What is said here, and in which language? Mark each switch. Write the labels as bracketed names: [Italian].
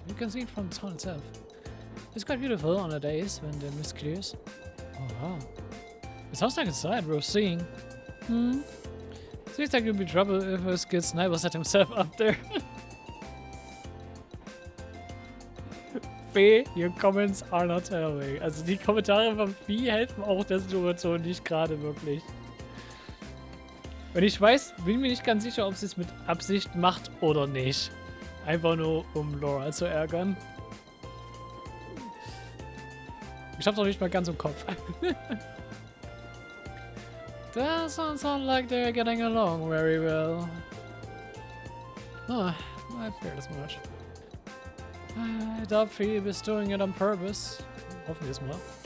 [English] You can see it from the town itself. It's quite beautiful on the days when the mist clears. Oh wow. It sounds like a sight worth seeing. Seems like you'll be trouble if a skilled sniper set himself up there. Your comments are not helping. [German] Also die Kommentare von Vieh helfen auch der Situation nicht gerade wirklich. Und ich bin mir nicht ganz sicher, ob sie es mit Absicht macht oder nicht. Einfach nur, um Laura zu ärgern. Ich hab's doch nicht mal ganz im Kopf. [English] Doesn't sound like they're getting along very well. Oh, I fear as much. I doubt Phoebe is doing it on purpose. [German] Hoffen wir es mal.